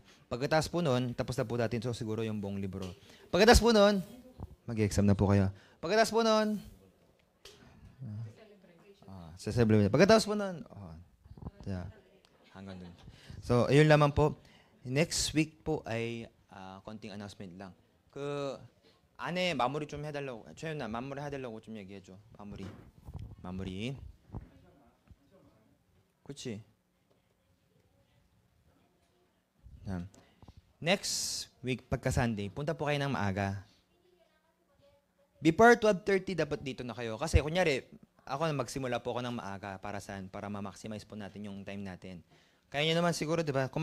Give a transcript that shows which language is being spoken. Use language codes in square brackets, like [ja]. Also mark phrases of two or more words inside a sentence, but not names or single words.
[tl] Pagkatapos po nun, tapos na po natin so siguro yung buong libro. Pagkatapos po nun, mag-exam na po kayo. Pagkatapos po nun, sa celebrate. Pagkatapos po nun, hanggang dun. So, ayun lamang po. Next week po ay konting announcement lang. [ko] 안에 마무리 좀 해달라고. 최윤아, 마무리 해달라고 좀 얘기해줘. 마무리. 그렇지. [tl] Next week, pagka Sunday, punta po kayo ng maaga. Before 12:30, dapat dito na kayo. Kasi, kunyari, ako magsimula po ako ng maaga. Para saan? Para ma-maximize po natin yung time natin. Kaya nyo naman siguro, di ba?